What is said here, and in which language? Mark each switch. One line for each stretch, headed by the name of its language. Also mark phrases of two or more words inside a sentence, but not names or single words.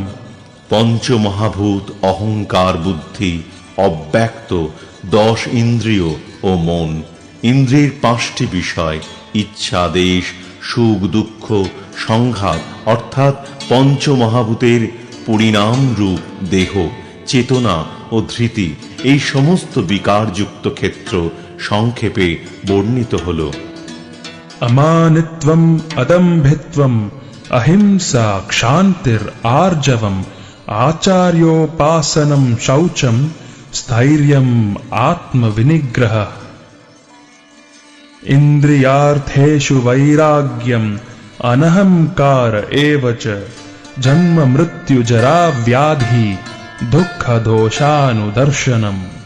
Bangla: পঞ্চমহাভূত, অহংকার, বুদ্ধি, অব্যক্ত, 10 ইন্দ্রিয় ও মন, ইন্দ্রিয়ের 5টি বিষয়, ইচ্ছা, দেশ, সুখ, দুঃখ, সংঘাত অর্থাৎ পঞ্চমহাভূতের পরিণাম রূপ দেহ, চেতনা ও ধৃতি, এই সমস্ত বিকারযুক্ত ক্ষেত্র সংক্ষেপে বর্ণিত হল।
Sanskrit: अमानित्वम् अदम्भित्वम् अहिंसा क्षान्तिर्आर्जवम् आचार्योपासनं शौचं स्थैर्यम् आत्मविनिग्रहः। इन्द्रियार्थेषु वैराग्यम् अनहंकार एव च जन्म मृत्यु जरा व्याधि दुःखदोषानुदर्शनम्।